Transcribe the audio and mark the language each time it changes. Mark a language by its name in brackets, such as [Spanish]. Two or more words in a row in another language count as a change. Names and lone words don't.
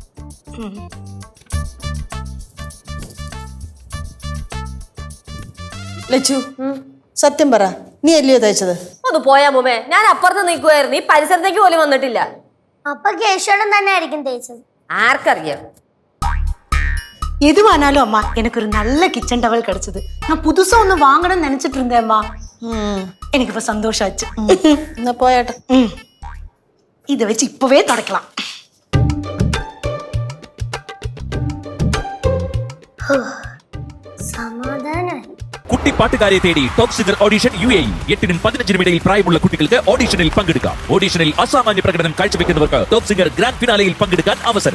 [Malayalam] ലച്ചു, സത്യം പറ, നീ അല്ലയോ തയ്ച്ചത്? ഒന്ന് പോയാ മുമേ, ഞാൻ അപ്പുറത്ത് നിൽക്കുവായിരുന്നു. ഈ പരിസരത്തേക്ക് പോലും വന്നിട്ടില്ല. അപ്പൊ കേശവൻ തന്നെ ആയിരിക്കും തേച്ചത്. ആർക്കറിയാം? [Tamil] எதுவானாலும் அம்மா எனக்கு ஒரு நல்ல [English] kitchen towel [Tamil] கிடைச்சது. நான் புதுசா ஒண்ணு வாங்கணும்னு நினைச்சிட்டு இருந்தேன் அம்மா. எனக்கு இப்ப சந்தோஷம் ஆச்சு. [Malayalam] എന്നാ പോയാട്ടെ. [Tamil] இதை வச்சு இப்பவே தொடக்கலாம். [Malayalam] സമാധാനായി. കുട്ടി പാട്ടുകാരെ തേടി ടോപ്പ് സിംഗർ ഓഡിഷൻ UAE 8-നും 15-നും ഇടയിൽ പ്രായമുള്ള കുട്ടികൾക്ക് ഓഡിഷനിൽ പങ്കെടുക്കാം. ഓഡിഷനിൽ അസാമാന്യ പ്രകടനം കാഴ്ചവെക്കുന്നവർക്ക് ടോപ്പ് സിംഗർ ഗ്രാൻഡ് ഫിനാലയിൽ പങ്കെടുക്കാൻ അവസരം.